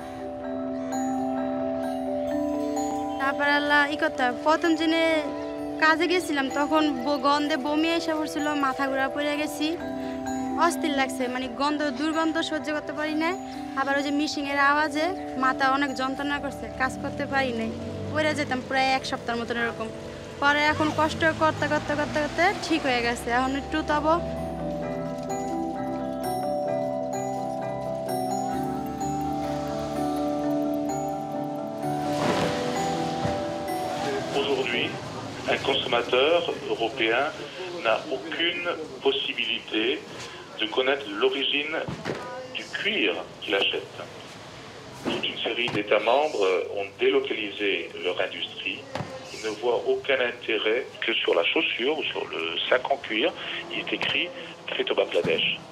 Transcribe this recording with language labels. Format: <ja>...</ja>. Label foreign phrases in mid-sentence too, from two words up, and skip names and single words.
<bn>তারপর আল্লাহ করতে হয়, প্রথম দিনে কাজে গেছিলাম তখন গন্ধে বমি এসে পড়ছিল, মাথা ঘোরা পড়ে গেছি, অস্থির লাগছে, মানে গন্ধ দুর্গন্ধ সহ্য করতে পারি না। আবার ওই যে মিশিংয়ের আওয়াজে মাথা অনেক যন্ত্রণা করছে, কাজ করতে পারি নাই, পড়ে যেতাম প্রায় 1 সপ্তাহের মতন এরকম। পরে এখন কষ্ট করতে করতে করতে করতে ঠিক হয়ে গেছে, এখন একটু তবু।</bn> <fr>Aujourd'hui, un consommateur européen n'a aucune possibilité de connaître l'origine du cuir qu'il achète. Toute une série d'États membres ont délocalisé leur industrie. Ils ne voient aucun intérêt que sur la chaussure ou sur le sac en cuir, il est écrit fait au Bangladesh.</fr>